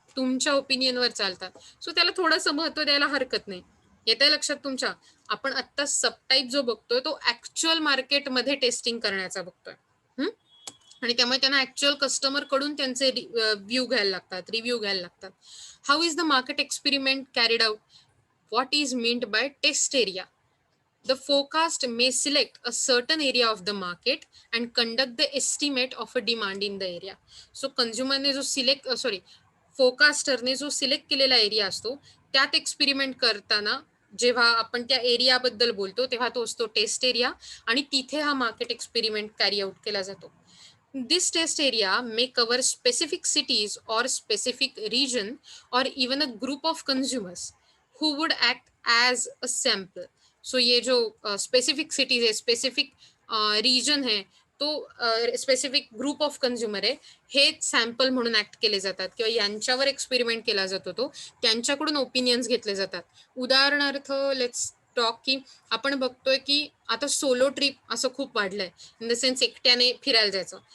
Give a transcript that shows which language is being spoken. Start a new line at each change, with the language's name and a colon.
Marathi: तुमच्या ओपिनियनवर चालतात. सो त्याला थोडंसं महत्व द्यायला हरकत नाही. येतंय लक्षात तुमच्या? आपण आत्ता सबटाईप जो बघतोय तो ऍक्च्युअल मार्केटमध्ये टेस्टिंग करण्याचा बघतोय. आणि त्यामुळे त्यांना ऍक्च्युअल कस्टमर कडून त्यांचे रिव्ह्यू घ्यायला लागतात.
English: How is the market experiment carried out? What is meant by test area? The forecast may select a certain area of the market and conduct the estimate of a demand in the area.
Marathi: So consumer ने जो फोरकास्टरने जो select केलेला area असतो त्यात experiment करताना जेव्हा आपण त्या एरिया बद्दल बोलतो तेव्हा तो असतो टेस्ट एरिया आणि तिथे हा मार्केट एक्सपेरिमेंट कॅरी आउट केला जातो.
English: This test area may cover specific cities or specific region or even a group of consumers who would act as a sample.
Marathi: So
Hindi: ये जो specific cities है, specific region है,
Marathi: तो specific group of consumer आहे, हे sample म्हणून act केले जातात किंवा यांच्यावर एक्सपेरिमेंट केला जातो, तो त्यांच्याकडून ओपिनियन्स घेतले जातात. उदाहरणार्थ
English: let's talk
Marathi: की आपण बघतोय की आता सोलो ट्रिप असं खूप वाढलंय, इन द सेन्स एकट्याने फिरायला जायचं.